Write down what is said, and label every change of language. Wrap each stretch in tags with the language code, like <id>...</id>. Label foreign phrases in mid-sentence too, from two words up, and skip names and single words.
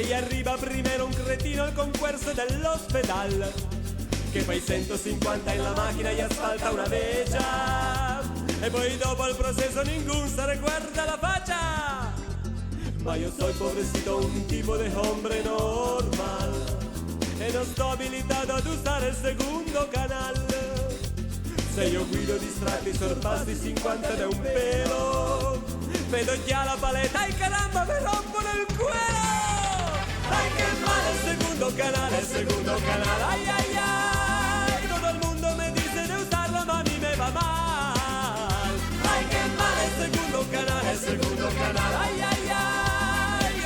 <it>gli arriva primero un cretino al concorso dell'ospedal, che poi 150 in la macchina gli asfalta una vecchia, e poi dopo il processo</it> <es>ninguno se recuerda</es> <it>la faccia. Ma io</it> <es>soy pobrecito, un tipo de hombre normal,</es> <it>e non sto abilitato ad usare il secondo canal. Se io guido distratti sorpassi 50 da un pelo, vedo già la paletta,</it> <es>ay caramba, me rompo</es> <it>nel cuero. Ay, che male il secondo canale, ay, ay, ay.</it> <es>Todo el mundo me dice de usarlo, ma a mí me va mal. Ay,</es> <it>che male il secondo canale, ay, ay, ay.</it>